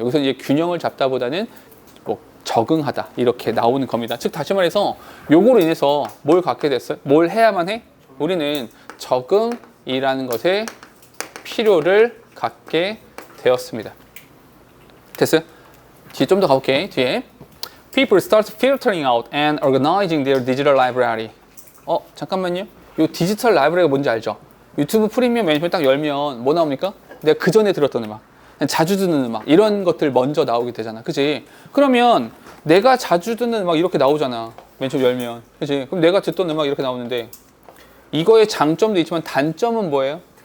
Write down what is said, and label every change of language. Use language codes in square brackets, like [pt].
[ko] 여기서 이제 균형을 잡다보다는 뭐 적응하다 이렇게 나오는 겁니다. 즉 다시 말해서 요거로 인해서 뭘 갖게 됐어요? 뭘 해야만 해? 우리는 적응이라는 것에 필요를 갖게 되었습니다. 됐어요? 뒤에 좀 더 가볼게. [en] 뒤에 People start filtering out and organizing their digital library. [ko] 잠깐만요. 이 디지털 라이브러리가 뭔지 알죠? 유튜브 프리미엄 메뉴를 딱 열면 뭐 나옵니까? 내가 그 전에 들었던 음악, 자주 듣는 음악 이런 것들 먼저 나오게 되잖아. 그치? 그러면 내가 자주 듣는 음악 이렇게 나오잖아. 맨 처음 열면. 그치? 그럼 내가 듣던 음악 이렇게 나오는데 이거의 장점도 있지만 단점은 뭐예요?